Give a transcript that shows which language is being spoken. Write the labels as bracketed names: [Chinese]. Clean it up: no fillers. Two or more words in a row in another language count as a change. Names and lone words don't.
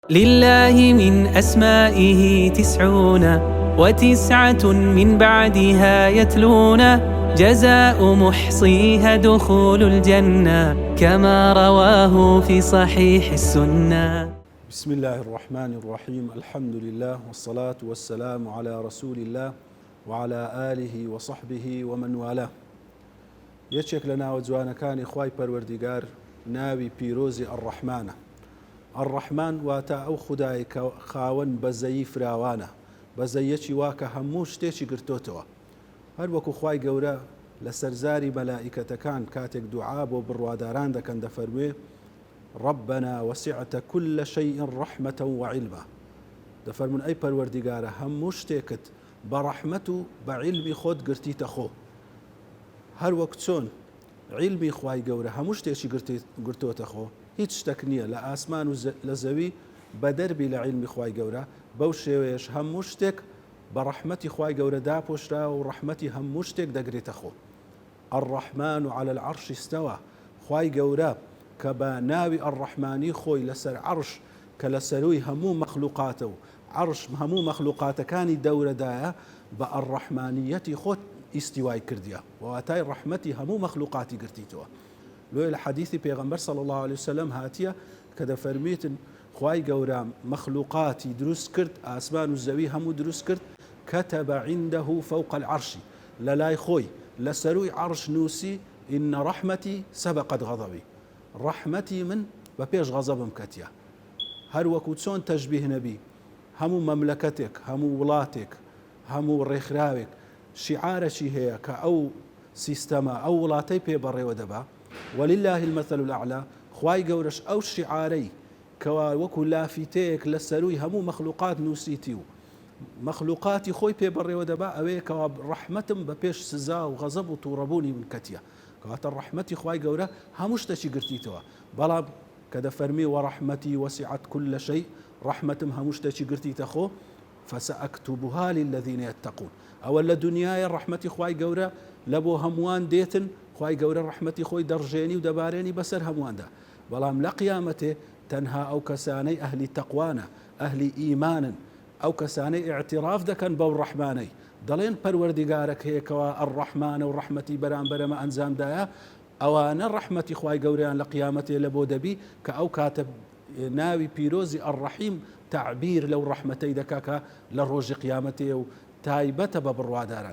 [Arabic] لله من أسمائه 99 من بعدها يتلون جزاء محصيها دخول الجنة كما رواه في صحيح السنة. بسم الله الرحمن الرحيم. الحمد لله والصلاة والسلام على رسول الله وعلى آله وصحبه ومن والاه. [Central Kurdish] یەکێک لە ناوە جوانەکانی خوای پەروەردیگار ناوی پیرۆزی ئەڕەحمانە. ئەڕەحمان واتە ئەو خودای کە خاوەن بەزەیی فراوانە، بەزەیەکی واکە هەموو شتێکی گرتوتەوە. هەر وەکو خوای گەورە لە سەرزاری مەلائیکەتەکان کاتێک دوعا بۆ بڕواداران دەکەن دەفەرموێ [Arabic] ربنا وسعت كل شيء رحمة وعلما. [Central Kurdish] دەفەرمون ئەی پەروەردیگارە هەموو شتێکت بە ڕەحمەت و بە عیلمی خۆت گرتیتە خۆ. هەر وەک چۆن عیلمی خوای گەورە هەموو شتێکی گرتوتە خۆ، هیچ شتێک نییە لە ئاسمان و لە زەوی بە دەربی لە عیلمی خوای گەورە. بەو شێوەیەش هەموو شتێک بە ڕەحمەتی خوای گەورە داپۆشراوە و ڕەحمەتی هەموو شتێک دەگرێتە خۆ. [Arabic] الرحمن على العرش استوى. [Central Kurdish] خوای گەورە کە بە ناوی ئەڕەحمانی خۆی لەسەر عەرش کە لە سەروی هەموو مەخلوقاتە و عەرش هەموو مەخلوقاتەکانی دەورەدایە بە ئەڕەحمانیەتی خۆت ئیستیوای کردیە و واتای ڕەحمەتی هەموو مەخلوقاتی گرتیتەوە. لۆی لە حەدیثی پێغەمبەر [Arabic] صلی الله عليه وسلم [Central Kurdish] هاتیە کە دەفەرمێتن خوای گەورە مەخلوقاتی دروست کرد، ئاسمان و زەوی هەموو دروست کرد، [Arabic] كتب عنده فوق العرش، [Central Kurdish] لە لای خۆی لە سەروی عەرش نووسی [Arabic] إن رحمتي سبقت غضبي، [Central Kurdish] ڕەحمەتی من بە پێش غەزەبم کەتیە. هەر وەکو چۆن تەشبیه نەبی هەموو مەملەکەتێک، هەموو وڵاتێک، هەموو ڕێکخراوێک شیعارەکی هەیە کە ئەو سیستەمە ئەو وڵاتەی پێبەڕێوە دەبا. [Arabic] ولله المثل الأعلى. [Central Kurdish] خوای گەورەش ئەو شیعارەی کەوا وەکو لافیتەیەک لە سەروی هەموو مەخلوقات نووسیتی و مەخلوقاتی خۆی پێبەڕێوە دەبا ئەوەیە کەوا ڕەحمەتم بە پێش سزا و غەزەب و تووڕەبوونی من کەتیە. کەواتە ڕەحمەتی خوای گەورە هەموو شتێکی گرتیتەوە. بەڵام کە دەفەرمی [Arabic] وەڕەحمەتی وەسعت كل شيء، [Central Kurdish] ڕەحمەتم هەموو شتێکی گرتیتە خۆ، [Arabic] فسأكتبها للذين يتقون. [Central Kurdish] ئەوە لە دنیاە ڕەحمەتی خوای گەورە لە بۆ هەمووان دێتن، خوای گەورە ڕەحمەتی خۆی دەڕژێنی و دەبارێنی بەسەر هەموواندا. بەڵام لە قیامەتێ تەنها ئەو کەسانەی ئەهلی تەقوانە، ئەهلی ئیمانن، ئەو کەسانەی ئیعتراف دەکەن بەو ڕەحمانەی، دەڵێن پەروەردیگارێک هەیەکەوە ئەڕەحمانە و ڕەحمەتی بەرامبەرەمە ئەنجامدایە، ئەوانە ڕەحمەتی خوای گەورەیان لە قیامەتێ لە بۆ دەبی کە ئەو کاتە ناوی پیرۆزی ئەڕەحیم تعبیر لەو ڕەحمەتەی دەکا کە لە ڕۆژی قیامەتێ و تایبەتە بە بڕواداران.